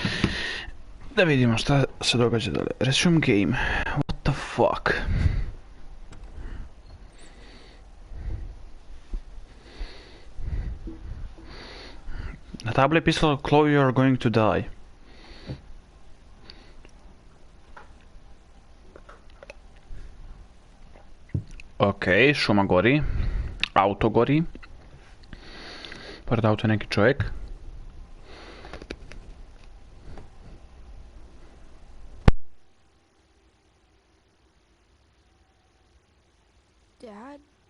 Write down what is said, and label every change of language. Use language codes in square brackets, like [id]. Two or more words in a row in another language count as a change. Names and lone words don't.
[sr] Da vidimo šta se događa dalje. [en] Resume game. What the fuck? [sr] Na tabli je pisalo Chloe, [en] you are going to die. [sr] Ok, šuma gori. Auto gori. Pored auto je neki čovjek. Dad?